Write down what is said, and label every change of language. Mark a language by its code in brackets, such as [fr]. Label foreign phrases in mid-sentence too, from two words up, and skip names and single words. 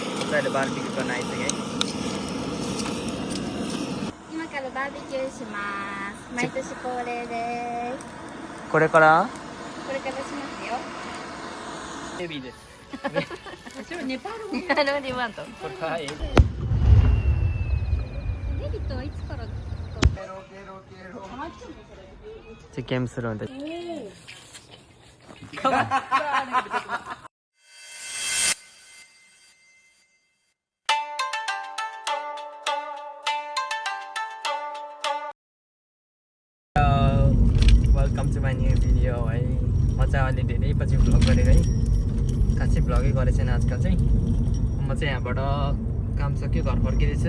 [ne] अहिले बारबिक्यू गर्न आइसक्यो है। [ja] 今からバーベキューします。毎年恒例です。これからこれからしますよ。ヘビーです。それネパール語。ネパール語で言わんと。これからデビットはいつから実験するんで。 [en] welcome to my new video है। [ne] म चाहिँ अहिले धेरै पछि भ्लग गरेर है, खासै भ्लगै गरेको छैन आजकल चाहिँ। म चाहिँ यहाँबाट काम सक्यो, घर फर्किँदैछु।